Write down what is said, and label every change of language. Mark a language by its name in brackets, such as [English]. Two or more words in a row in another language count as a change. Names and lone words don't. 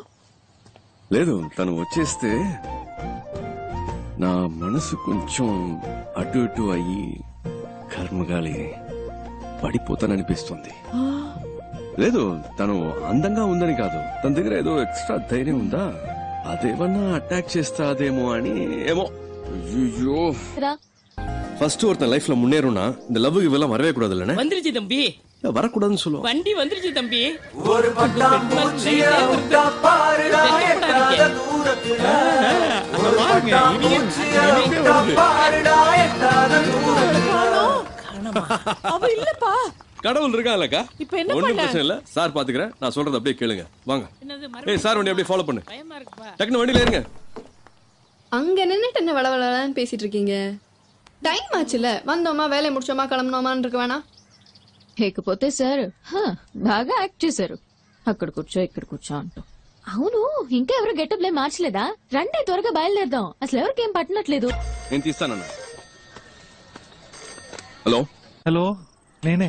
[Telugu] లేదు, తను వచ్చేస్తే నా మనసు కొంచెం అటు ఇటు అయ్యి కర్మగాలి పడిపోతాననిపిస్తుంది. లేదు, తను అందంగా ఉందని కాదు, తన దగ్గర ఏదో ఎక్స్ట్రా ధైర్యం ఉందా, అదేమన్నా అటాక్ చేస్తాదేమో అని. ఏమో. [Tamil] ஐயோ, ஃபர்ஸ்ட் ஒருத்தன் லைஃப்ல முன்னேறும்னா இந்த லவ் இவெல்லாம் வரவே கூடாதுல்ல. வந்துருச்சு தம்பி, வரக்கூடாதுன்னு சொல்லுவோம். வண்டி வந்துருச்சு தம்பி. ஒரு பட்டாம்பூச்சிய விட்டா பாருடா எட்டாத தூரத்துல. ஒரு பட்டாம்பூச்சிய விட்டா பாருடா எட்டாத தூரத்துல. அவ இல்லப்பா. கடவுள் இருக்கான்லக்கா, இப்ப என்ன ஒண்ணும் பண்ண? பிரச்சனை இல்ல. சார் பாத்துக்கிறேன், நான் சொல்றது அப்படியே கேளுங்க. வாங்க. ஏய் சார், வண்டி அப்படியே ஃபாலோ பண்ணு. டக்குனு வண்டியில ஏறுங்க. அங்க நின்னுட்டு என்ன வளவளன்னு பேசிட்டு இருக்கீங்க? டைம் ஆச்சுல, வந்தோமா வேலையை முடிச்சோமா கிளம்பணுமான்னு இருக்க வேணாம். [Telugu] లేకపోతే సార్ బాగా యాక్ట్ చేశారు. అక్కడ కూర్చో ఇక్కడ కూర్చో అంటూ. అవును, ఇంకా ఎవరు గెటప్ లే మార్చలేదా? రండి త్వరగా బయలుదేరదాం. అసలు ఎవరికి ఏం పట్టనట్లేదు. నేను తీస్తానన్నా. హలో హలో, నేనే